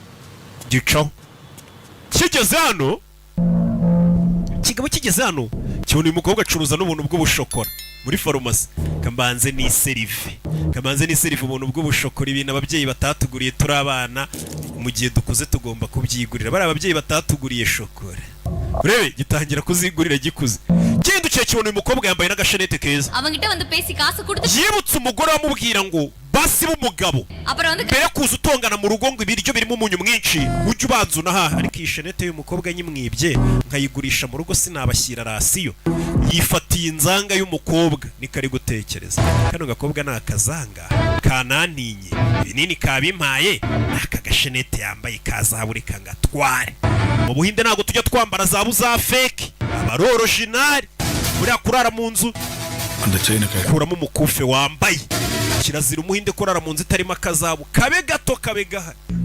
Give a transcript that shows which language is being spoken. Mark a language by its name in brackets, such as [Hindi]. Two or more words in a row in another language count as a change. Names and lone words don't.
[Kinyarwanda] kigeze hano kibona uyu mukobwa acuruza n'ubuntu bw'ubushokora muri farumasi kambanze ni serive ubuntu bw'ubushokora ibintu ababyeyi batatuguriye turi abana mu gihe dukuze tugomba kubyigurira bari ababyeyi batatuguriye shokora urebe gitangira kuzigurira gikuze genda ukiye kibona uyu mukobwa yambaye n'agashenete keza [Tamil] அவங்கிட்ட வந்து பேசி காசு கொடுத்து [Kinyarwanda] yibutse umugore wamubwira ngo basi b'umugabo [Tamil] அப்புறம் வந்து [Kinyarwanda] mbere kuza utongana mu rugo ngo ibiryo birimo umunyu mwinshi ujye ubanza unahaha ariko iyi shenete y'umukobwa nyimwibye nkayigurisha mu rugo sinabashyira rasiyo yifatiye inzanga y'umukobwa niko ari gutekereza kano gakobwa ni akazanga kanantinye ibinini kabimpaye aka gashenete yambaye kazahabu reka ngatware mu Buhinde ntabwo tujya twambara zabu za fake abari original buriya kurara mu nzu kuramo umukufe wambaye kirazira umuhinde kurara mu nzu itarimo akazabu kabe gato kabe gahari